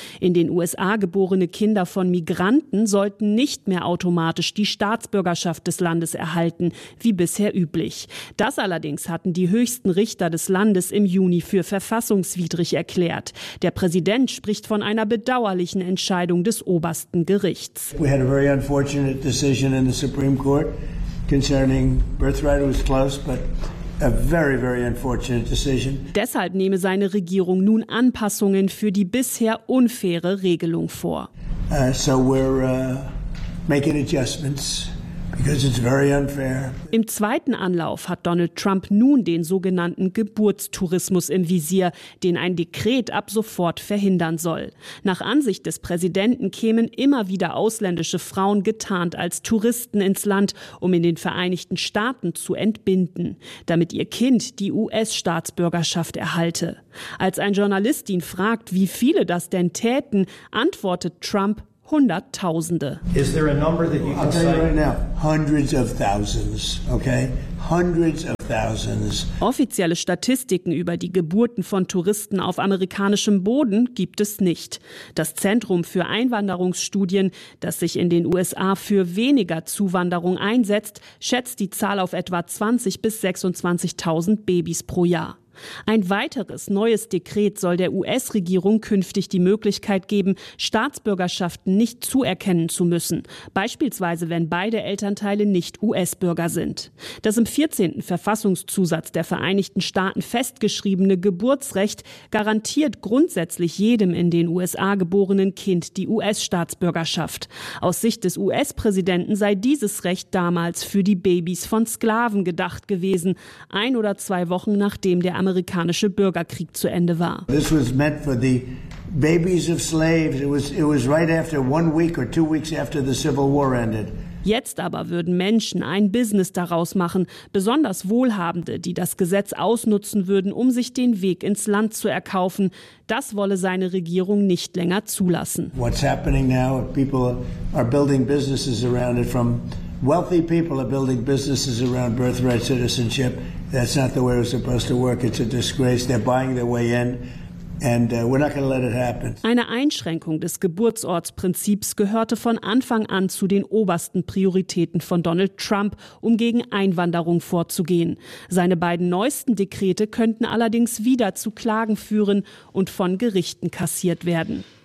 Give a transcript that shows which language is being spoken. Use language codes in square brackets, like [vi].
[de] In den USA geborene Kinder von Migranten sollten nicht mehr automatisch die Staatsbürgerschaft des Landes erhalten, wie bisher üblich. Das allerdings hatten die höchsten Richter des Landes im Juni für verfassungswidrig erklärt. Der Präsident spricht von einer bedauerlichen Entscheidung des obersten Gerichts. Wir hatten eine sehr [en] unfortunate decision in the Supreme Court. Concerning birthright, it was close, but a very, very unfortunate decision. [de] Deshalb nehme seine Regierung nun Anpassungen für die bisher unfaire Regelung vor. [en] So we're making adjustments. Because it's very unfair. [de] Im zweiten Anlauf hat Donald Trump nun den sogenannten Geburtstourismus im Visier, den ein Dekret ab sofort verhindern soll. Nach Ansicht des Präsidenten kämen immer wieder ausländische Frauen getarnt als Touristen ins Land, um in den Vereinigten Staaten zu entbinden, damit ihr Kind die US-Staatsbürgerschaft erhalte. Als ein Journalist ihn fragt, wie viele das denn täten, antwortet Trump, Hunderttausende. [en] Is there a number that you can say? I'll tell you right now, hundreds of thousands, okay? Hundreds of thousands. [de] Offizielle Statistiken über die Geburten von Touristen auf amerikanischem Boden gibt es nicht. Das Zentrum für Einwanderungsstudien, das sich in den USA für weniger Zuwanderung einsetzt, schätzt die Zahl auf etwa 20.000 bis 26.000 Babys pro Jahr. Ein weiteres neues Dekret soll der US-Regierung künftig die Möglichkeit geben, Staatsbürgerschaften nicht zuerkennen zu müssen, beispielsweise wenn beide Elternteile nicht US-Bürger sind. Das im 14. Verfassungszusatz der Vereinigten Staaten festgeschriebene Geburtsrecht garantiert grundsätzlich jedem in den USA geborenen Kind die US-Staatsbürgerschaft. Aus Sicht des US-Präsidenten sei dieses Recht damals für die Babys von Sklaven gedacht gewesen, ein oder zwei Wochen nachdem der amerikanische Bürgerkrieg zu Ende war. [en] This was meant for the babies of slaves. It was right after 1 week or 2 weeks after the Civil War ended. [de] Jetzt aber würden Menschen ein Business daraus machen, besonders Wohlhabende, die das Gesetz ausnutzen würden, um sich den Weg ins Land zu erkaufen. Das wolle seine Regierung nicht länger zulassen. [en] What's happening now? People are building businesses around it. From wealthy people are building businesses around birthright citizenship. That's not the way it was supposed to work. It's a disgrace. They're buying their way in. And we're not going to let it happen. [de] Eine Einschränkung des Geburtsortsprinzips gehörte von Anfang an zu den obersten Prioritäten von Donald Trump, um gegen Einwanderung vorzugehen. Seine beiden neuesten Dekrete könnten allerdings wieder zu Klagen führen und von Gerichten kassiert werden.